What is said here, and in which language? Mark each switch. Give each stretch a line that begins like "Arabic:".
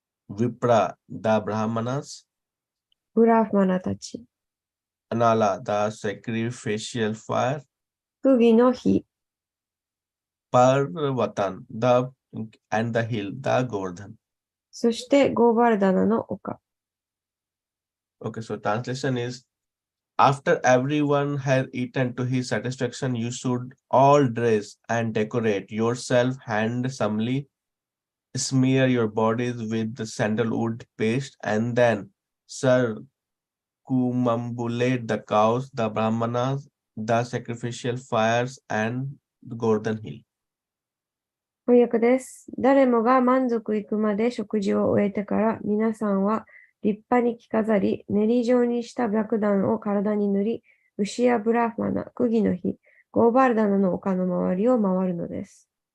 English: Vipra, the brahmanas.
Japanese: ブラフマナたち。
English: Anala, the sacrificial fire.
Japanese: 釘の火。
English: Parvatan, and the hill, the Govardhan.
Japanese: そしてゴーバルダナの丘。
English: Okay, so translation is, after everyone has eaten to his satisfaction, you should all dress and decorate yourself handsomely, smear your bodies with the sandalwood paste, and then circumambulate the cows, the brahmanas, the sacrificial fires, and the Govardhan hill.
Japanese: 翻訳です。誰もが満足いくまで食事を終えてから、皆さんは立派に着飾り、練り状にした白檀を体に塗り、牛やブラフマナ、釘の火、ゴーバルダナの丘の周りを回るのです。